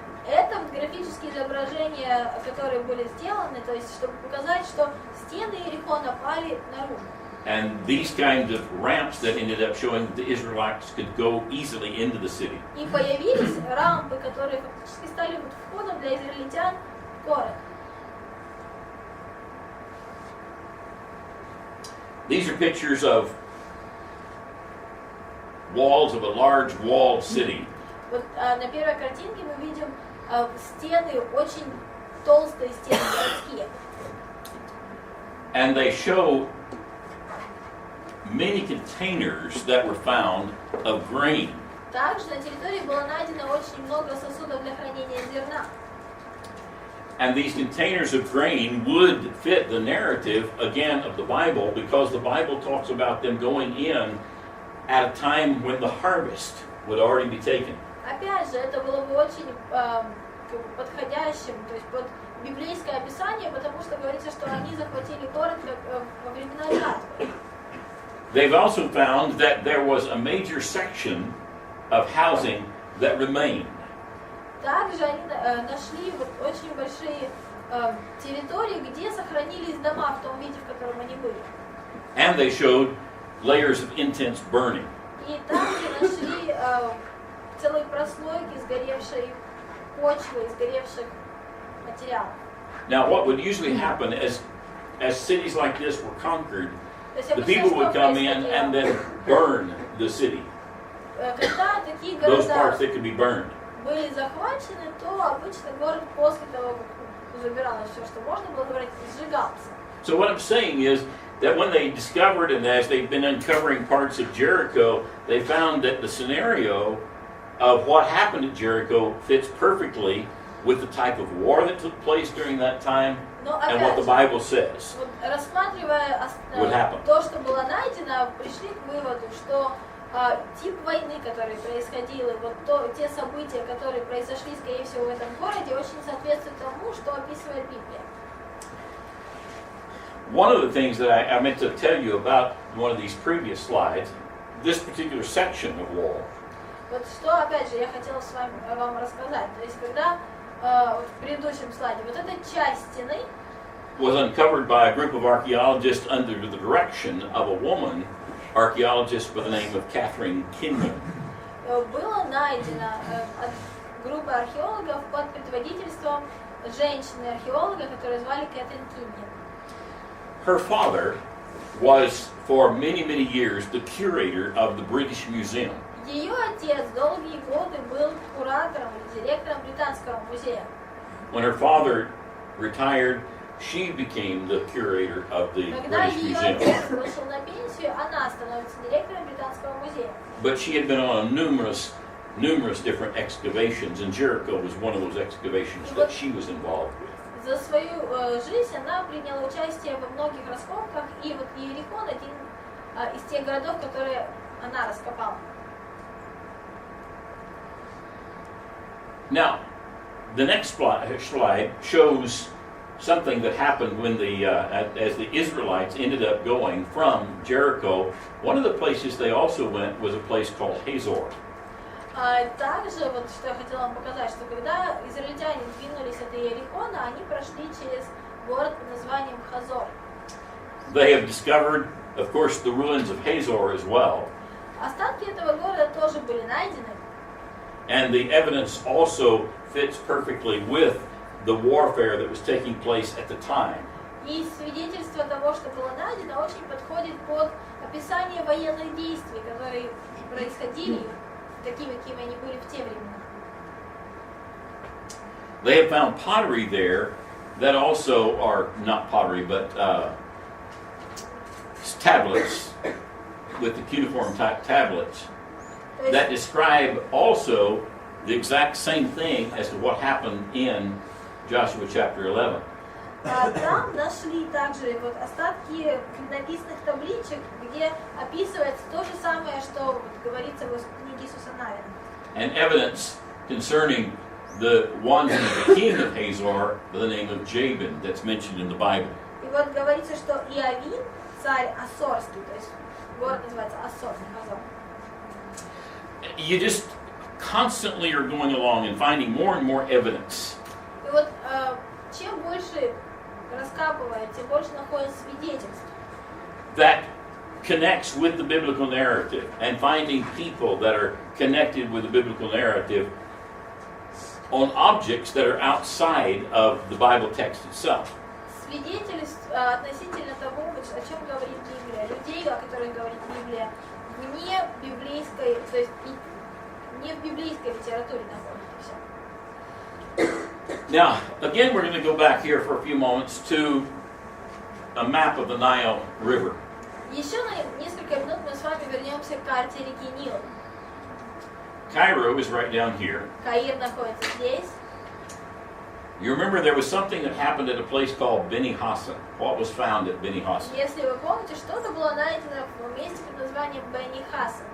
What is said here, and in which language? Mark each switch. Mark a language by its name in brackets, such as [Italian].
[Russian] Это графические изображения, которые были сделаны, то есть чтобы показать, что стены Иерихона пали наружу. [English] And these kinds of ramps that ended up showing that the Israelites could go easily into the city. [Russian] И появились рампы, которые фактически стали вот входом для израильтян в город. [English] These are pictures of walls of a large walled city. [Russian] Вот на первой картинке мы видим стены, очень толстые стены городские. [English] And they show many containers that were found of grain. [Russian] Также на территории было найдено очень много сосудов для хранения зерна. [English] And these containers of grain would fit the narrative, again, of the Bible, because the Bible talks about them going in at a time when the harvest would already be taken. [Russian] Опять же, это было бы очень подходящим, то есть под библейское описание, потому что говорится, что они захватили город во времена жатвы. [English] They've also found that there was a major section of housing that remained. [Russian] Также они нашли вот очень большие территории, где сохранились дома в том виде, в котором они были. [English] And they showed layers of intense burning. [Russian] И также нашли целые прослойки сгоревшей почвы, сгоревших материалов. [English] Now, what would usually happen as cities like this were conquered, the people would come in and then burn the city. [Russian] Когда такие [English] Those [Russian] города [English] parts that could be burned. [Russian] были захвачены, то обычно город после того, как забиралось все, что можно было говорить, сжигался. [English] So what I'm saying is that when they discovered, and as they've been uncovering parts of Jericho, they found that the scenario of what happened at Jericho fits perfectly with the type of war that took place during that time and what the Bible says [Russian] Рассматривая [English] would happen. [Russian] то, что было найдено, пришли к выводу, что тип войны, который происходил, и вот те события, которые произошли, скорее всего, в этом городе, очень соответствуют тому, что описывает Библия. [English] One of the things that I meant to tell you about one of these previous slides, this particular section of wall, [Russian] Вот что, опять же, я хотела вам рассказать. То есть, когда вот в предыдущем слайде, вот эта часть стены [English] was uncovered by a group of archaeologists under the direction of a woman archaeologist by the name of Catherine Kinman. [Russian] Было найдено от группы археологов под предводительством женщины-археолога, которую звали Кэтрин Кинмен. [English] Her father was for many, many years the curator of the British Museum. [Russian] Ее отец долгие годы был куратором или директором британского музея. [English] When her father retired, she became the curator of the [Russian] Когда [English] British [Russian] ее [English] Museum. [Russian] отец вышел на пенсию, она становится директором британского музея. [English] But she had been on numerous different excavations, and Jericho was one of those excavations that she was involved with. [Russian] За свою жизнь она приняла участие во многих раскопках, и вот Иерихон один из тех городов, которые она раскопала. [English] Now, the next slide shows something that happened when as the Israelites ended up going from Jericho. One of the places they also went was a place called Hazor. [Russian] Также, вот что я хотела вам показать, что когда израильтяне двинулись от Иерихона, они прошли через город под названием Хазор. [English] They have discovered, of course, the ruins of Hazor as well. [Russian] Остатки этого города тоже были найдены. [English] And the evidence also fits perfectly with the warfare that was taking place at the time. [Russian] И свидетельство того, что было найдено, очень подходит под описание военных действий, которые происходили такими, какими они были в те времена. [English] They have found pottery there that also are not pottery, but tablets with the cuneiform type tablets that describe also the exact same thing as to what happened in Joshua chapter 11. [Russian] Там нашли также вот остатки клинописных табличек, где описывается то же самое, что вот говорится в книге Иисуса Навина. [English] And evidence concerning the one who was the king of Hazor by the name of Jabin that's mentioned in the Bible. [Russian] И вот говорится, что Иовин, царь Ассорский, то есть город называется Ассор, Хазор. [English] You just constantly are going along and finding more and more evidence. [Russian] И вот чем больше раскапывая, тем больше находят свидетельств. [English] That connects with the biblical narrative and finding people that are connected with the biblical narrative on objects that are outside of the Bible text itself. [Russian] Свидетельств относительно того, о чем говорит Библия, людей, о которых говорит Библия, вне библейской, то есть не в библейской литературе находится все. [English] Now, again, we're going to go back here for a few moments to a map of the Nile River. [Russian] Еще на несколько минут мы с вами вернемся к карте реки Нил. [English] Cairo is right down here. [Russian] Каир находится здесь. [English] You remember there was something that happened at a place called Beni Hassan. What was found at Beni Hassan? [Russian] Если вы помните, что-то было найдено в месте под названием Бени Хасан.